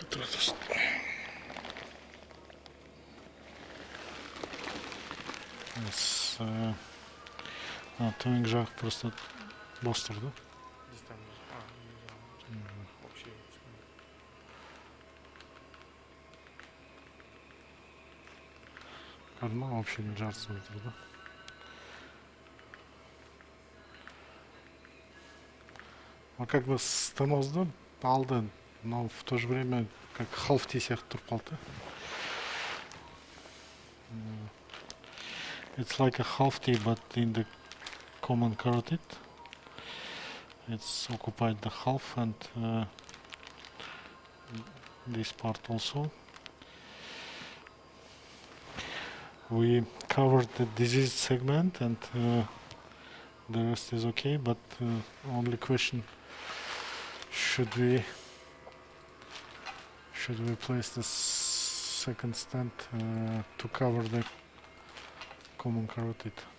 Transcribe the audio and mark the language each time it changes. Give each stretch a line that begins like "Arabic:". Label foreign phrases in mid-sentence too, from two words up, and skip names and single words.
Kazakh: Yes, төменгі жақ просто бос тұр да.
Russian: Общий.
Kazakh: Көрдің ма, общийдің жартысы тұр да.
Russian: Как бы
Kazakh: стенозды алды,
Russian: но в то же время как half-T
Kazakh: сияқты тұрып қалды.
English: It's like a half-T, but in the common carotid. It's occupied the half and this part also. We covered the diseased segment and the rest is okay, but only question, should we place the second stent to cover the common carotid?